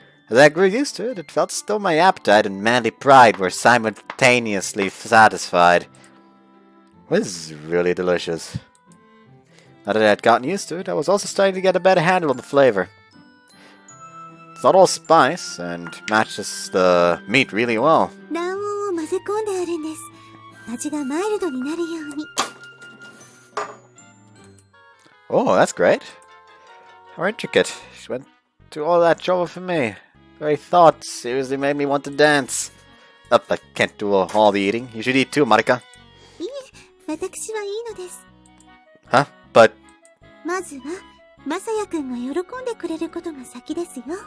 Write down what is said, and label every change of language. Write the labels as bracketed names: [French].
[English] As I grew used to it, it felt as though my appetite and manly pride were simultaneously satisfied. This is really delicious. Now that I had gotten used to it, I was also starting to get a better handle on the flavor. It's not all spice, and matches the meat really well. [Japanese] 卵黄を混ぜ込んであるんです。味がマイルドになるように。 [English] Oh, that's great. How intricate. She went through all that trouble for me. The very thought seriously made me want to dance. I can't do all the eating. You should eat too, Marika. [Japanese] いえ、私はいいのです。 [English] Huh? But... [Japanese] まずは、まさやくんが喜んでくれることが先ですよ。